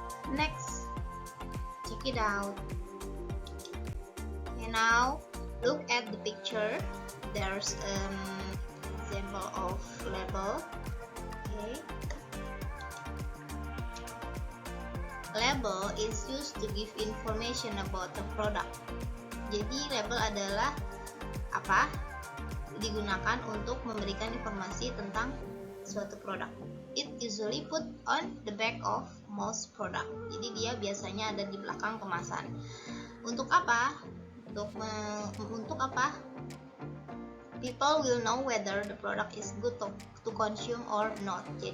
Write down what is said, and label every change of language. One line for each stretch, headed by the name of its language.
English: Next, check it out. Okay, now look at the picture. There's an example of label. Okay. Label is used to give information about the product.
Indonesian: Jadi label adalah apa? Digunakan untuk memberikan informasi tentang suatu produk.
English: It usually put on the back of most product.
Indonesian: Jadi dia biasanya ada di belakang kemasan. Untuk apa? Untuk apa?
English: People will know whether the product is good to consume or not.